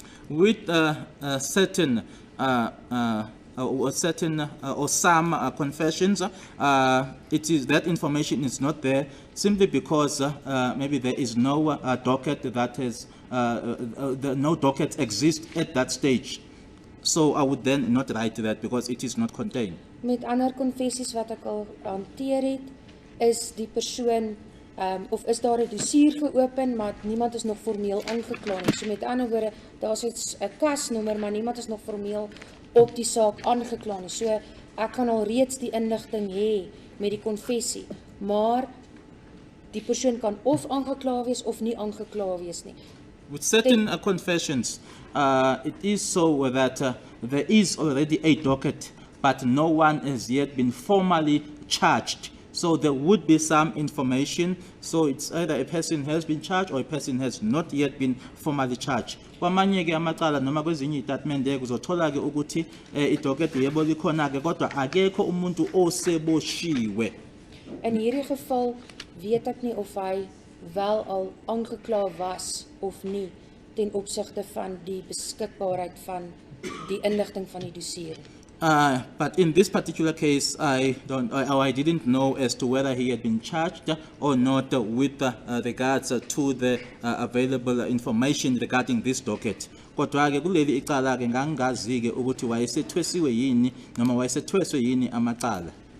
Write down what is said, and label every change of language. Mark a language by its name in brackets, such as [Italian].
[English] With certain or some confessions, it is that information is not there simply because maybe there is no docket that has no docket exists at that stage. So I would then not write that because it is not contained. [Afrikaans] Met ander konfessies wat ek al hanteer het, is die persoon of is daar 'n dossier geopen, maar niemand is nog formeel aangekla nie. So met ander woorde, daar's 'n kasnommer, maar niemand is nog formeel op die saak aangekla nie. So ek kan al reeds die inligting hê met die konfessie, maar die persoon kan of aangekla wees of nie aangekla wees nie. [English] With certain confessions, it is so that there is already a docket, but no one has yet been formally charged. So there would be some information. So it's either a person has been charged or a person has not yet been formally charged. [Zulu] Kwamanye-ke amacala noma kwezinye itatimende uzothola-ke ukuthi idocket yebo likhona-ke kodwa akekho umuntu oseboshiwe. [Afrikaans] In hierdie geval weet ek nie of hy wel al aangekla was of nie ten opsigte van die beskikbaarheid van die inligting van die dossier. [English] But in this particular case, I didn't know as to whether he had been charged or not with regards to the available information regarding this docket. [Zulu] Kodwa-ke kuleli icala-ke ngangingazi-ke ukuthi wayesethwesiwe yini noma wayesethweswe yini amacala.